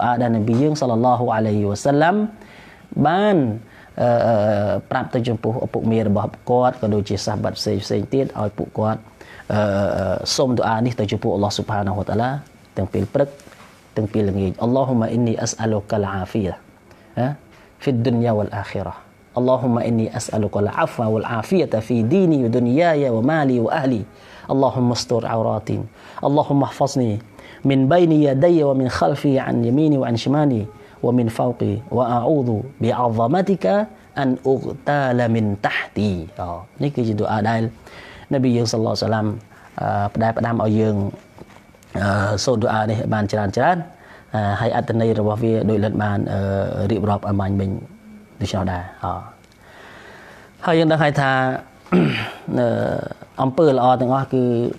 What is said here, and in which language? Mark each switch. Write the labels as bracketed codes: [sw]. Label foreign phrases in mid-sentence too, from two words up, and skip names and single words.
[km] អាដែលនប៊ីយើង [ar] صلى الله عليه وسلم [km] បានប្រាប់ទៅចំពោះឪពុកមារបស់គាត់ក៏ដូចជាសាហាបផ្សេងទៀតឲ្យពួកគាត់សូមឌូអានេះទៅចំ ពោះ [ar] الله سبحانه وتعالى [km] ទាំងពេលព្រឹកទាំងពេលល្ងាច [ar] اللهم إني أسألك العافية في الدنيا والآخ រ៉ា اللهم إني أسألك العفو والعافية في ديني ودنياي ومالي وأهلي اللهم استر عوراتي اللهم احفظني من بين يدي ومن خلفي عن يميني وعن شمالي ومن فوقي وأعوذ بعظمتك أن أغتال من تحتي [km] នេះគឺជាទូអាដែលនប៊ីយើង [ar] صلى الله وسلم [km] ផ្ដែផ្ដាំឲ្យយើងសូត្រទូអានេះបានច្រើនហើយអត្ថន័យរបស់វាដោយលិនបានរៀបរាប់ឲ្យមាញ់មិញដូច្នោះដែរហើយយើងដឹងហើយថាអំពើល្អទាំងអស់គឺ